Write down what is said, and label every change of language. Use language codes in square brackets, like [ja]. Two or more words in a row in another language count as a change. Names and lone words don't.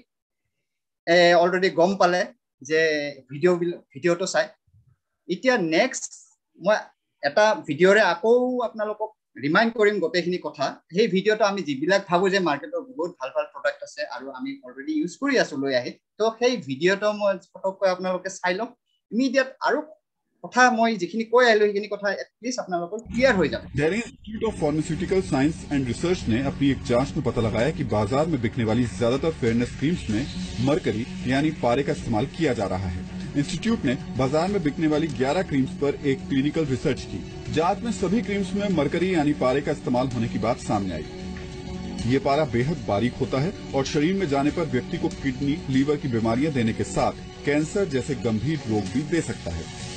[as] অলৰেডি গম পালে যে ভিডিওটো চাই এতিয়া নেক্সট মই এটা ভিডিওৰে আকৌ আপোনালোকক ৰিমাইন্ড কৰিম গোটেইখিনি কথা সেই ভিডিওটো আমি যিবিলাক ভাবো যে মাৰ্কেটৰ বহুত ভাল ভাল প্ৰডাক্ট আছে আৰু আমি অলৰেডি ইউজ কৰি আছো লৈ আহি তো সেই ভিডিওটো মই ফটোকৈ আপোনালোকে চাই লওক ইমিডিয়েট আৰু কথা মই যিখিনি কৈ আহিলো সেইখিনি কথা এটলিষ্ট আপোনালোকৰ ক্লিয়াৰ হৈ যাব [hi] दिल्ली इंस्टीट्यूट ऑफ फार्मास्यूटिकल साइंस एंड रिसर्च ने अपनी एक जांच में पता लगाया कि बाजार में बिकने वाली ज्यादातर [en] fairness creams [hi] में मरकरी यानी पारे का इस्तेमाल किया जा रहा है इंस्टीट्यूट ने बाजार में बिकने वाली 11 क्रीम्स पर एक [en] clinical research [hi] की जांच में सभी क्रीम्स में मरकरी यानी पारे का इस्तेमाल होने की बात सामने आई ये पारा बेहद बारीक होता है और शरीर में जाने पर व्यक्ति को किडनी लीवर की बीमारियां देने के साथ कैंसर जैसे गंभीर रोग भी दे सकता है